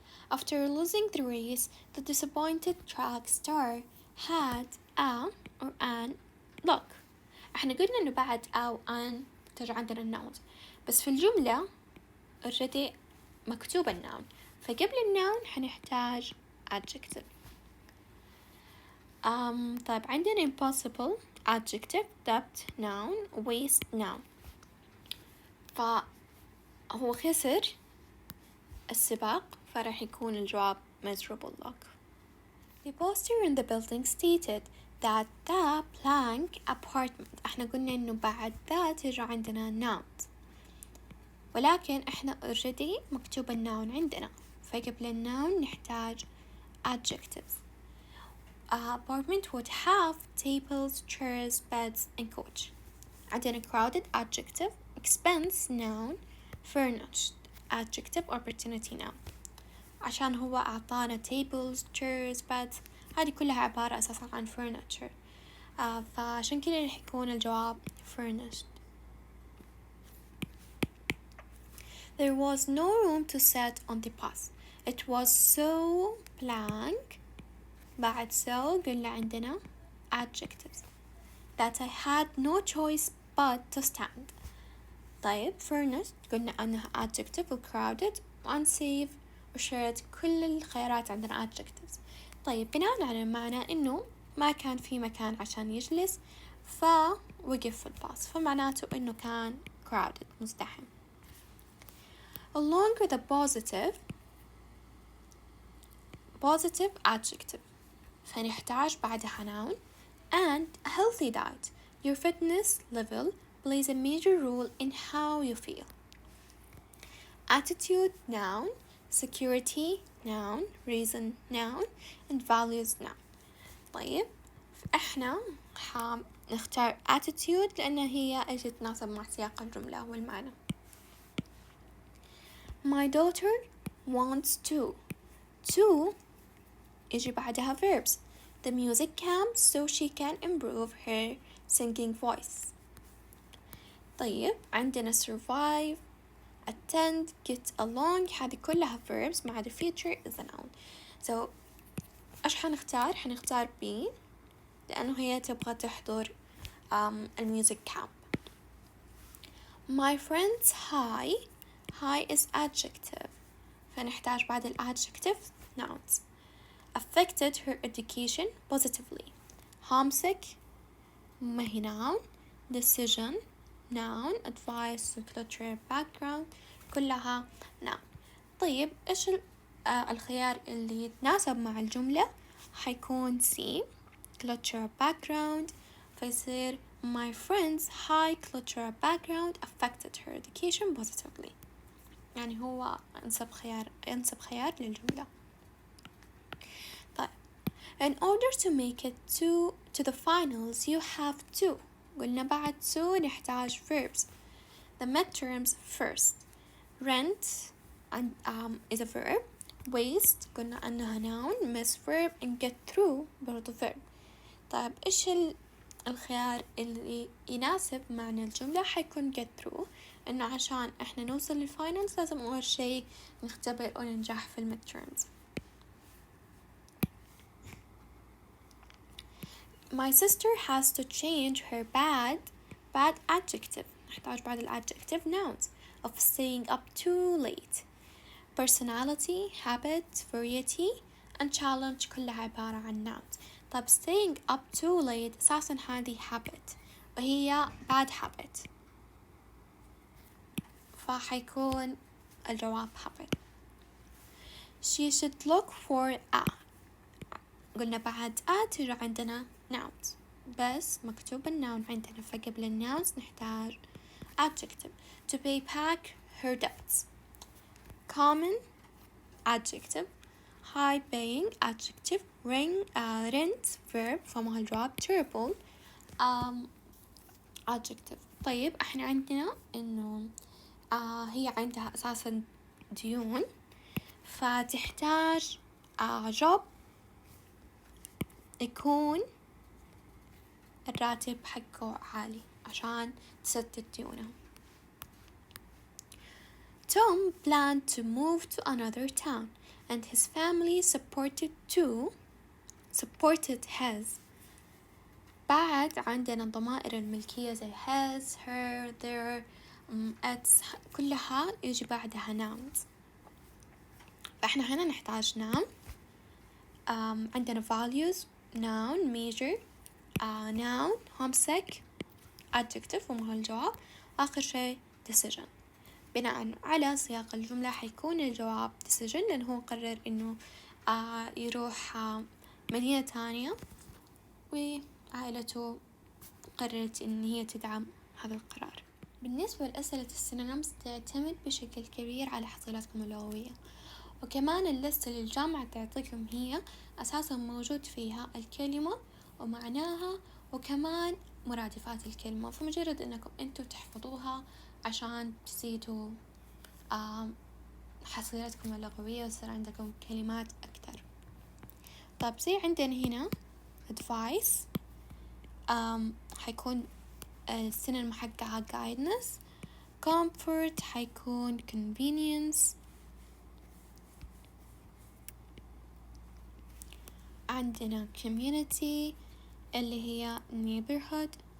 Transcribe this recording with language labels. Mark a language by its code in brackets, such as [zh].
[en] After losing the race, the disappointed track star had a or an luck. [ar] احنا قلنا انه بعد او ان ترجع عندنا النون بس في الجملة already مكتوب النون فقبل النون حنحتاج adjective. طيب عندنا impossible adjective debt noun waste noun فهو خسر السباق فراح يكون الجواب [en] miserable luck. The poster in the building stated that the blank apartment [ar] احنا قلنا انه بعد that يرجع عندنا nouns ولكن احنا already مكتوب النون عندنا فقبل النون نحتاج adjectives. [en] Apartment would have tables, chairs, beds and coach. عندنا crowded adjective expense noun furnished adjective opportunity noun [ar] عشان هو أعطانا [en] tables, chairs, beds. [ar] هذه كلها عبارة أساسا عن furniture. فعشان كده رح يكون الجواب furnished. [en] There was no room to sit on the bus. It was so blank. بعد so [ar] قلنا عندنا [en] adjectives that I had no choice but to stand. [ar] طيب furnished قلنا أنها adjective و crowded و unsafe وشرد كل الخيارات عندنا adjectives. طيب بناء على المعنى إنه ما كان في مكان عشان يجلس فوقف في الباص فمعناته إنه كان crowded مزدحم. [en] Along with a positive adjective [ar] فنحتاج بعدها [en] noun and a healthy diet. Your fitness level plays a major role in how you feel. Attitude noun, security noun, reason noun, and values noun. [ar] طيب احنا نختار attitude لأن هي اجي تناسب مع سياق الجملة والمعنى. [en] My daughter wants to [ar] يجي بعدها [en] verbs. The music camp so she can improve her singing voice. طيب عندنا survive, attend, get along [ar] هذه كلها [en] verbs مع the future is a noun. [ar] So ايش حنختار B لأنه هي تبغى تحضر الميوزك كامب. [en] My friend's high is adjective فنحتاج بعد adjective nouns. Affected her education positively. Homesick [ar] ما هي [en] noun. Decision noun. Advice culture background كلها noun. [ar] طيب إيش الخيار اللي يتناسب مع الجملة؟ حيكون C [en] cultural background فيصير my friend's high cultural background affected her education positively. [ar] يعني هو أنسب خيار للجملة. [en] طيب in order to make it to the finals you have to [ar] قلنا بعد [en] to نحتاج verbs. The midterms first. Rent is a verb. Waste قلنا أنها noun. Miss verb and get through برضو verb. [ar] طيب إيش الخيار اللي يناسب معنى الجملة؟ حيكون get through إنه عشان إحنا نوصل للفاينلز لازم أول شيء نختبر أو ننجح في الميدتيرمز. [en] My sister has to change her bad adjective. [ar] نحتاج بعد [en] adjective nouns of staying up too late. Personality, habit, variety and challenge كلها عبارة عن nouns. طب staying up too late أساسا هذه habit وهي bad habit [ar] فحيكون الجواب [en] habit. [ar] She should look for a قلنا بعد a تجي عندنا nouns بس مكتوب الnoun عندنا فقبل الnouns نحتاج adjective. [en] To pay back her debts. Common adjective. High paying adjective. Rent verb فما الجواب. Terrible adjective. [ar] طيب احنا عندنا انه هي عندها اساسا ديون فتحتاج job يكون الراتب حقه عالي عشان تسدد ديونه. [en] Tom planned to move to another town and his family supported his. [ar] بعد عندنا ضمائر الملكية زي his, her, their, its كلها يجي بعدها nouns. فإحنا هنا نحتاج noun. [en] عندنا values noun major noun homesick adjective [ar] وما هو الجواب. آخر شيء decision. بناء على سياق الجملة حيكون الجواب decision لأنه هو قرر إنه يروح مدينة تانية وعائلته قررت إن هي تدعم هذا القرار. بالنسبة لأسئلة السينونيمز تعتمد بشكل كبير على حصيلتكم اللغوية وكمان الليستة اللي الجامعة تعطيكم هي أساسا موجود فيها الكلمة ومعناها وكمان مرادفات الكلمة فمجرد أنكم أنتوا تحفظوها عشان تزيدوا حصيلتكم اللغوية ويصير عندكم كلمات أكتر. طيب زي عندنا هنا advice حيكون السينونيم حقها guidance. [en] comfort حيكون convenience. [ar] عندنا community اللي هي neighborhood.